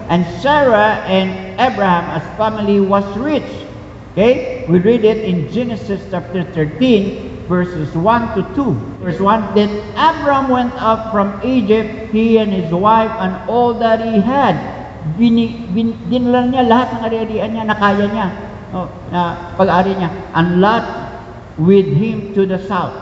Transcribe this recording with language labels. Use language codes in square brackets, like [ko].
[en] And Sarah and Abraham as family was rich. Okay? We read it in Genesis chapter 13, verses 1 to 2. Verse 1, Then Abraham went up from Egypt, he and his wife, and all that he had. [tl] Dinala niya lahat ng ari-arian niya na kaya niya. Na pag-ari niya. [en] And Lot with him to the south.